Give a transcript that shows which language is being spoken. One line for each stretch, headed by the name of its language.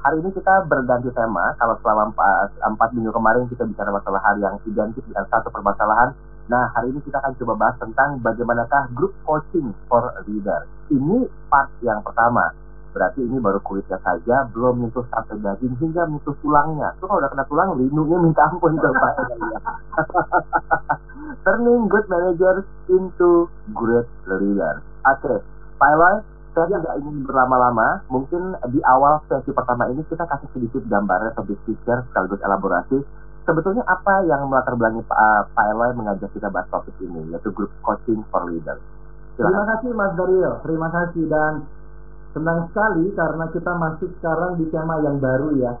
Indonesian: Hari ini kita berganti tema. Kalau selama 4 minggu kemarin kita bicara masalah hal yang identik dengan satu permasalahan. Nah, hari ini kita akan coba bahas tentang bagaimanakah group coaching for leader. Ini part yang pertama. Berarti ini baru kulitnya saja, belum menyentuh sampai daging hingga menyentuh tulangnya. Tuh kalau udah kena tulang, lindungnya minta ampun tuh Pak.
English: Turning good managers into great leaders.
Indonesian: Oke, Pak Eloy, saya tidak ingin berlama-lama. Mungkin di awal sesi pertama ini kita kasih sedikit gambaran atau big picture sekaligus elaborasi. Sebetulnya apa yang melatar belakangi Pak Eloy mengajak kita bahas topik ini, yaitu group coaching for leaders. Terima kasih Mas Daryl, terima kasih, dan senang sekali karena kita masuk sekarang di tema yang baru ya.